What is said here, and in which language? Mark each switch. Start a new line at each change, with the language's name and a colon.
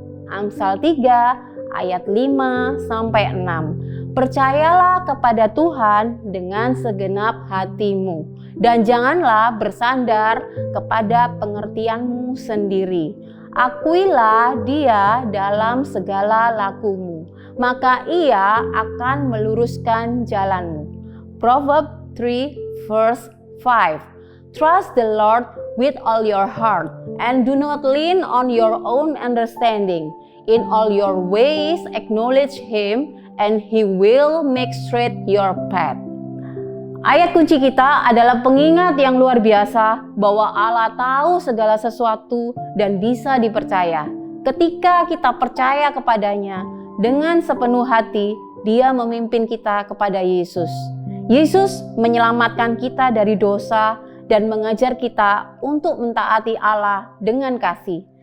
Indonesian: Amsal 3 ayat 5-6. Percayalah kepada Tuhan dengan segenap hatimu dan janganlah bersandar kepada pengertianmu sendiri. Akuilah Dia dalam segala lakumu, maka Ia akan meluruskan jalanmu.
English: Proverbs 3 verse 5. Trust the Lord with all your heart and do not lean on your own understanding. In all your ways acknowledge Him and He will make straight your path.
Indonesian: Ayat kunci kita adalah pengingat yang luar biasa bahwa Allah tahu segala sesuatu dan bisa dipercaya. Ketika kita percaya kepadanya dengan sepenuh hati, Dia memimpin kita kepada Yesus. Yesus menyelamatkan kita dari dosa dan mengajar kita untuk mentaati Allah dengan kasih.